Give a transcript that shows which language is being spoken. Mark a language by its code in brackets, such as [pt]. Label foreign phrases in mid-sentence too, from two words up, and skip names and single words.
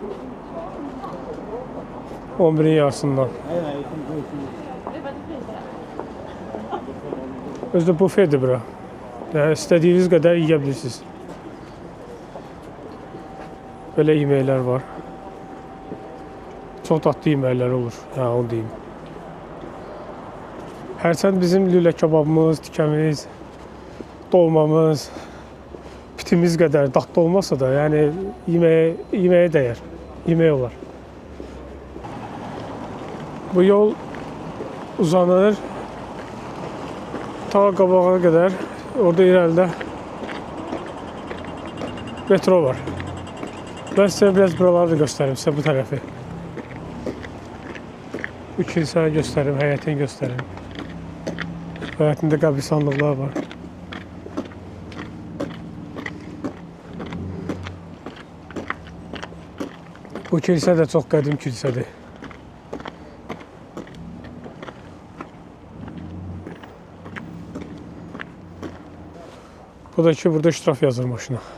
[tr] 11'in yarısından. Özde bufedir bura. Yani istediğiniz kadar yiyebilirsiniz. Böyle yemekler var. Çok tatlı yemekler olur. Ha, onu diyeyim. [az] Hərçənd bizim lülə kebabımız, tikəmiz, dolmamız, pitimiz qədər dadlı olmasa da, yəni yeməyə dəyər. Yemək olar. Bu yol uzanır ta qabağa qədər. Orada irəlidə metro var. [tr] Ben size biraz buraları da göstereyim, size bu tarafı. [az] Bu kilsəni göstereyim, həyətini göstereyim. Həyətində qəbristanlıqlar var. Bu kilsə də çox qədim kilsədir. Bu da ki, burada iştiraf yazır maşına.